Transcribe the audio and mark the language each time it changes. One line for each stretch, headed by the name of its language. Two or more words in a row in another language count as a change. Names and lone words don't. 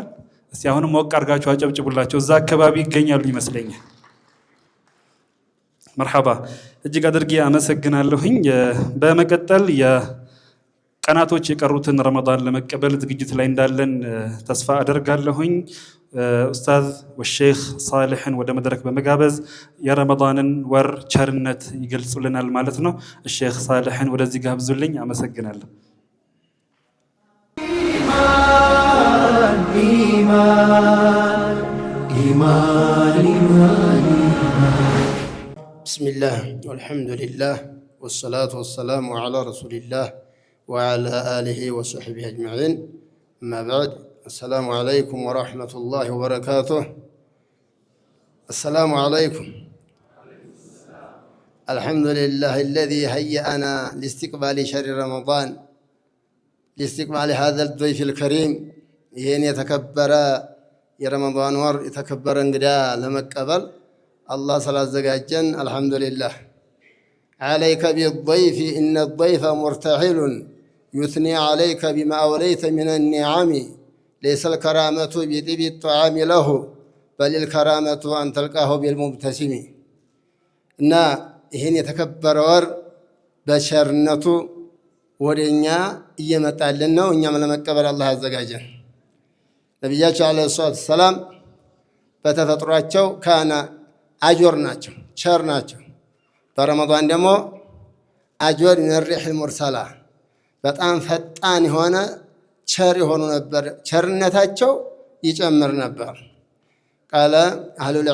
Amharic: እስቲ አሁንም ሞቅ አድርጋችሁ አጨብጭቡላቸው። እዛ አካባቢ ይገኛሉ ይመስለኛል። መርሐባ፣ እጅግ አድርጌ አመሰግናለሁኝ። በመቀጠል የቀናቶች የቀሩትን ረመዳን ለመቀበል ዝግጅት ላይ እንዳለን ተስፋ አደርጋለሁኝ። ኡስታዝ ወሼክ ሳሊሕን ወደ መድረክ በመጋበዝ የረመዳንን ወር ቸርነት ይገልጹልናል ማለት ነው። ሼክ ሳሊሕን ወደዚህ ጋብዙልኝ። አመሰግናለሁ።
Arabic: بسم الله والحمد لله والصلاة والسلام على رسول الله وعلى آله وصحبه أجمعين. أما بعد، السلام عليكم ورحمة الله وبركاته. السلام عليكم. الحمد لله الذي هيأنا لاستقبال شهر رمضان، لاستقبال هذا الضيف الكريم.
Amharic: ይህን የተከበረ የረመዳን ወር የተከበረ እንግዳ ለመቀበል አላህ ስላዘጋጀን አልሐምዱሊላህ።
Arabic: عليك بالضيف إن الضيف مرتحل يثني عليك بما أوليت من النعم ليس الكرامة بطيب الطعام له بل الكرامة أن تلقاه بالمبتسم
Amharic: እና ይህን የተከበረ ወር በቸርነቱ ወደኛ እየመጣልን ነው። እኛም ለመቀበል አላህ ያዘጋጀን። ነቢያችን
Arabic: عليه الصلاة والسلام
Amharic: በተፈጥሯቸው
Arabic: كان أجود
Amharic: ናቸው፣ ቸር ናቸው። በረመዳን ደግሞ
Arabic: أجود من الريح المرسلة
Amharic: በጣም ፈጣን የሆነ ቸር የሆኑ ነበር። ቸርነታቸው ይጨምር ነበር።
Arabic: قال أهل